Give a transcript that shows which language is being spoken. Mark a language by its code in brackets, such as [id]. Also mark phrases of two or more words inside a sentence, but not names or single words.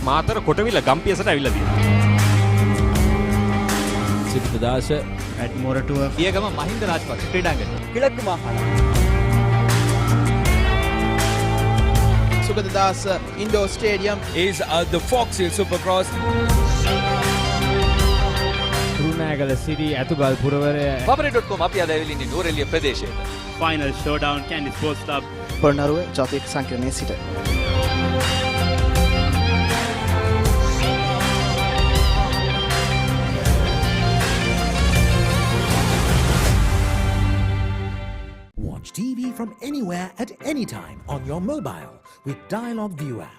[si] මාතර කොටවිල ගම්පියසට ඇවිල්ලා තියෙනවා. සිද්ධාස ඇඩ්මෝරටුව පියගම මහින්ද රාජපක්ෂ ක්‍රීඩාංගණය. [ta] கிழக்கு மாகாணம். [si] සුගතදාස ඉන්ඩෝ ස්ටේඩියම් [en] is the Fox Hill Supercross. [si] රුණෑගල සිරි ඇතුගල් පුරවරය papare.com අපි අද ඇවිල්ලා ඉන්නේ නූරෙලිය ප්‍රදේශයට. [en] final showdown Candy Sports Club [si] පොළොන්නරුව ජාතික සංකීර්ණයේ සිට. [en] Watch TV from anywhere at any time on your mobile with Dialog View app.